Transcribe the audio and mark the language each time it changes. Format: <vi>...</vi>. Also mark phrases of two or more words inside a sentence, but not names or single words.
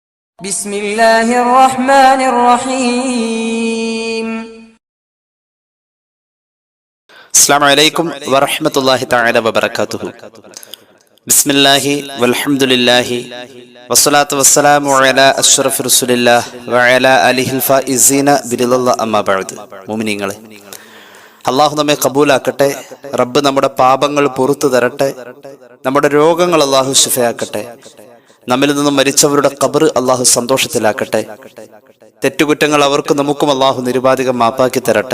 <ar>بسم الله الرحمن الرحيم. السلام عليكم ورحمة الله تعالى وبركاته. بسم الله والحمد لله والصلاة والسلام على أشرف رسول الله وعلى آله الفائزين برضا الله أما بعد.</ar> <ml>മുഅ്മിനീങ്ങളെ, അള്ളാഹു നമ്മെ കബൂലാക്കട്ടെ. റബ്ബ് നമ്മുടെ പാപങ്ങൾ പുറത്തു തരട്ടെ. നമ്മുടെ രോഗങ്ങൾ അള്ളാഹു ശിഫയാക്കട്ടെ. നമ്മിൽ നിന്നും മരിച്ചവരുടെ ഖബർ അള്ളാഹു സന്തോഷത്തിലാക്കട്ടെ. തെറ്റുകുറ്റങ്ങൾ അവർക്കും നമുക്കും അള്ളാഹു നിരുപാധികം മാപ്പാക്കി തരട്ടെ.</ml>